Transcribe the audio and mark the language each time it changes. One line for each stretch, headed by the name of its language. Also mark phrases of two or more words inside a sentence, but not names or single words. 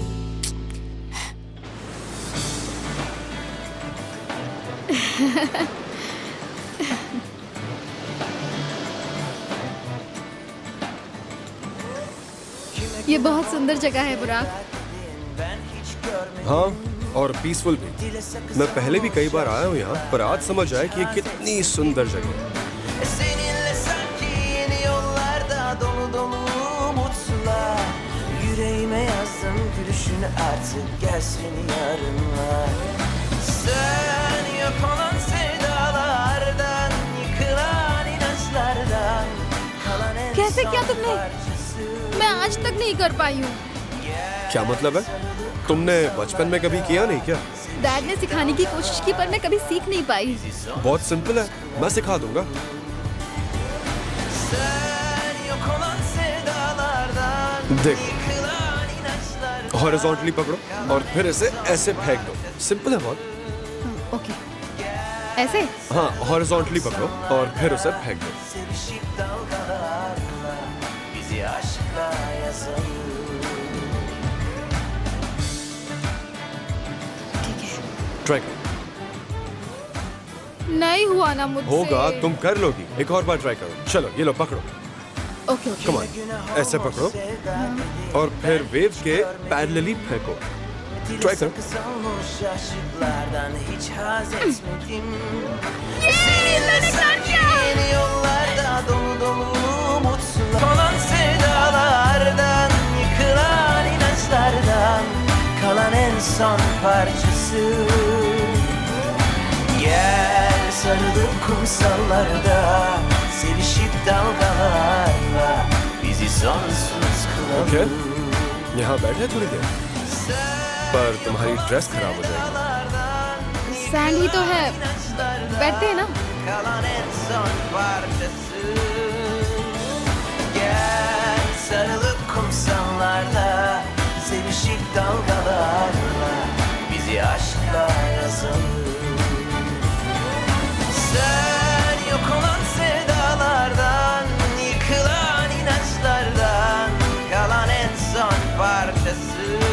Hindi: ये बहुत सुंदर जगह है बुराक। हाँ, और पीसफुल भी। मैं पहले भी कई बार आया हूँ यहाँ, पर आज समझ आया कि ये कितनी सुंदर जगह है।
Turkish: Seninle sanki yeni yollarda dolu dolu mutlular. Yüreğime yazdım gülüşünü artık gelsin yarınlar. Sen yok olan sevdalardan, yıkılan inançlardan kalan en
Hindi: कैसे किया
Turkish: son
Hindi: तुमने?
Turkish: parçası.
Hindi: मैं आज तक नहीं कर पाई हूँ। क्या मतलब है? तुमने बचपन में कभी किया नहीं क्या? डैड ने सिखाने की कोशिश की पर मैं कभी सीख नहीं पाई। बहुत सिंपल है, मैं सिखा दूंगा।
Turkish: Sen yok olan sevdalardan,
Hindi: देख,
Turkish: yıkılan inançlardan.
Hindi: हॉरिजॉन्टली पकड़ो और फिर इसे ऐसे फेंक दो। सिंपल है बहुत। ओके, ऐसे? हाँ, हॉरिजॉन्टली पकड़ो और फिर उसे फेंक दो।
Turkish: Sevişip dalgalarla bizi aşkla yazalım.
Hindi: ट्राई करो। नहीं हुआ ना मुझसे। होगा, तुम कर लोगी। एक और बार ट्राई करो। चलो ये लो पकड़ो।
English: okay okay. come on,
Hindi: ऐसे पकड़ो और फिर वेव के पैरेलली फेंको। ट्राई करो।
Turkish: Olmuş aşıklardan hiç haz etmedim. Seninle sanki yeni yollarda dolu dolu mutsuz olan sevdalardan, yıkılan inançlardan kalan en son parçası. Gel sarılıp kumsallarda, sevişip dalgalarla bizi sonsuz kılalım.
Hindi: ओके, यहाँ बैठे थोड़ी देर, पर तुम्हारी ड्रेस खराब हो जाएगी। सैंड ही तो है, बैठते हैं ना।
Turkish: Kalan en son parçası. Gel sarılıp kumsallarda, sevişip dalgalarla bizi aşkla yazalım. Sen yok olan sevdalardan, yıkılan inançlardan kalan en son parçası.